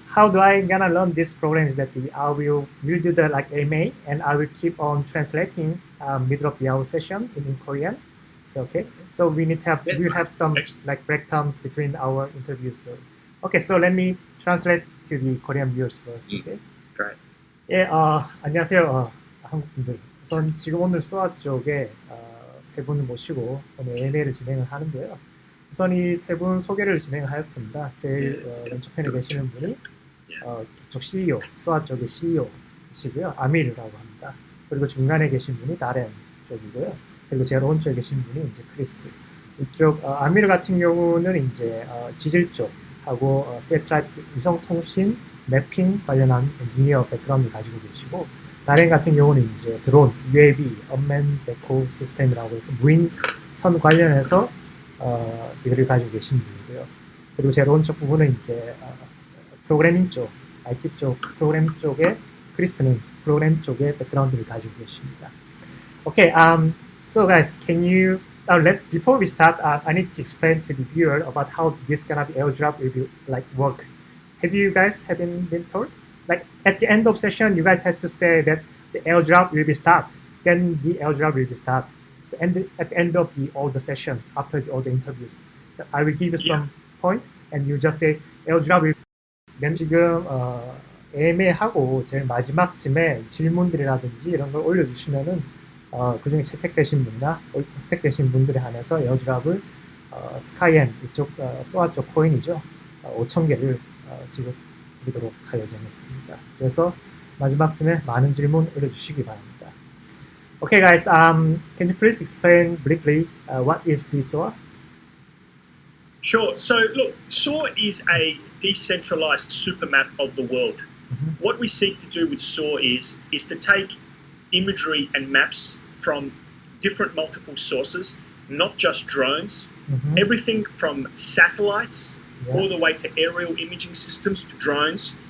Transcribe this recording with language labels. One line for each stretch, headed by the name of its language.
English: how do I gonna learn this program is that I will do the like AMA and I will keep on translating middle of the hour session in Korean. So okay. So we need to have Yeah. we'll have some Excellent. like break times between our interviews. So okay, so let me translate to the Korean viewers first. Okay. Great.
Korean: 예, 안녕하세요, 한국 분들. 우선 지금 오늘 소아 쪽에 세 분을 모시고 오늘 AMA를 진행을 하는데요. 우선 이 세 분 소개를 진행을 하였습니다. 제일 왼쪽편에 계시는 분이 이쪽 CEO, 소아 쪽의 CEO시고요. 아밀이라고 합니다. 그리고 중간에 계신 분이 다렌 쪽이고요. 그리고 제일 오른쪽에 계신 분이 이제 크리스. 이쪽 아밀 같은 경우는 이제 지질 쪽하고 세트라이트 위성통신 매핑 관련한 엔지니어 백그라운드를 가지고 계시고, 다렌 같은 경우는 이제 드론, UAV, 언맨 데코 시스템이라고 해서 무인선 관련해서 디그리를 가지고 계신 분이고요. 그리고 제일 오른쪽 부분은 이제 프로그래밍 쪽, IT 쪽, 프로그램 쪽에 크리스는 프로그램 쪽에 백그라운드를 가지고 계십니다.
English: Okay, so guys, can you before we start, I need to explain to the viewer about how this gonna be airdrop will be like work. Have you guys been told? Like at the end of session, you guys have to say that the airdrop will be start. Then the airdrop will be start. So, and at the end of all the session, after all the interviews, I will give you some point, and you just say airdrop will. Then
Korean: 지금 AMA하고 제일 마지막쯤에 질문들이라든지 이런 걸 올려주시면은 그중에 채택되신 분이나 채택되신 분들에 한해서 에어드랍을 스카이엔 이쪽 소아 쪽 코인이죠. 5,000개를 지급드리도록 할 예정이었습니다. 그래서 마지막쯤에 많은 질문 올려주시기 바랍니다.
English: Okay, guys. Can you please explain briefly what is the SOAR? Sure. So look, SOAR is a decentralized supermap of the world. What we seek to do with SOAR is to take imagery and maps from different multiple sources, not just drones, everything from satellites all the way to aerial imaging systems to drones.